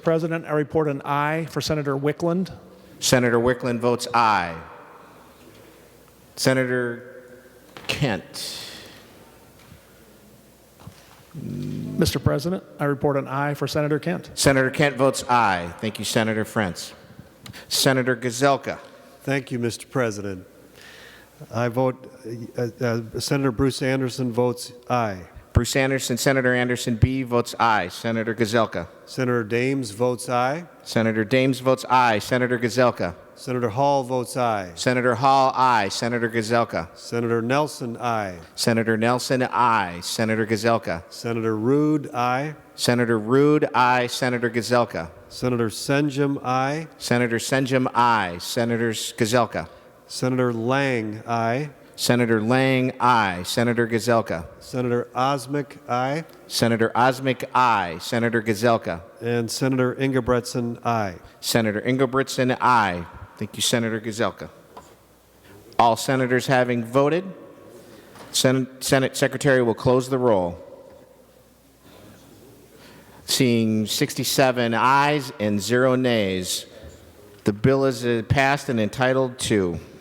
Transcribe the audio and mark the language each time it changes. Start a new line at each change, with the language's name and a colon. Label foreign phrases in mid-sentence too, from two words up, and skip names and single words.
English: President, I report an aye for Senator Wickland. Senator Wickland votes aye. Senator Kent. Mr. President, I report an aye for Senator Kent. Senator Kent votes aye. Thank you, Senator Frantz. Senator Gazelka. Thank you, Mr. President. I vote, Senator Bruce Anderson votes aye. Bruce Anderson, Senator Anderson B votes aye. Senator Gazelka. Senator Dames votes aye. Senator Dames votes aye. Senator Gazelka. Senator Hall votes aye. Senator Hall, aye. Senator Gazelka. Senator Nelson, aye. Senator Nelson, aye. Senator Gazelka. Senator Rude, aye. Senator Rude, aye. Senator Gazelka. Senator Senjum, aye. Senator Senjum, aye. Senator Gazelka. Senator Lang, aye. Senator Lang, aye. Senator Gazelka. Senator Osmic, aye. Senator Osmic, aye. Senator Gazelka. And Senator Ingebretson, aye. Senator Ingebretson, aye. Thank you, Senator Gazelka. All senators having voted, Senate Secretary will close the roll. Seeing 67 ayes and 0 nays, the bill is passed and entitled to.